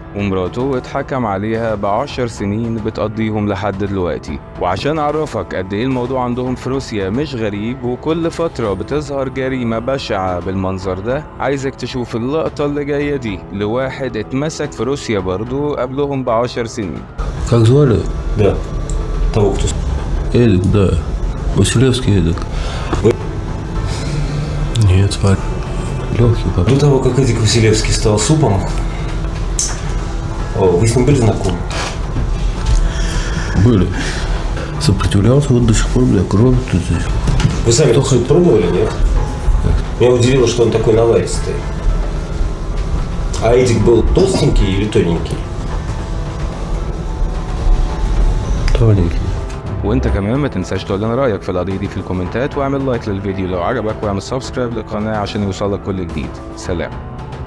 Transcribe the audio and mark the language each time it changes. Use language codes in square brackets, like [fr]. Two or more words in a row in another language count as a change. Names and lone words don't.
[ar] ومراته اتحكم عليها ب10 سنين بتقضيهم لحد دلوقتي. وعشان اعرفك قد ايه الموضوع عندهم في روسيا مش غريب وكل فترة بتظهر جريمة بشعة بالمنظر ده، عايزك تشوف اللقطة اللي جاية دي لواحد اتمسك في روسيا برضو قبلهم ب10 سنين. [ru] Как звали? Да. Того, кто... Эдик, да. Василевский Эдик. Нет, звали. Лёгкий как. До того, как Эдик Василевский стал супом, вы с ним были знакомы? Были. Сопротивлялся, вот до сих пор, бля, кровь тут здесь. Вы сами только суп пробовали, нет? Меня удивило, что он такой наваристый. А Эдик был толстенький или тоненький? Тоненький. [ar] وانت كمان ما تنساش تقول لنا رايك في القضيه دي في الكومنتات، واعمل لايك للفيديو لو عجبك، واعمل سبسكرايب للقناه عشان يوصلك كل جديد. سلام.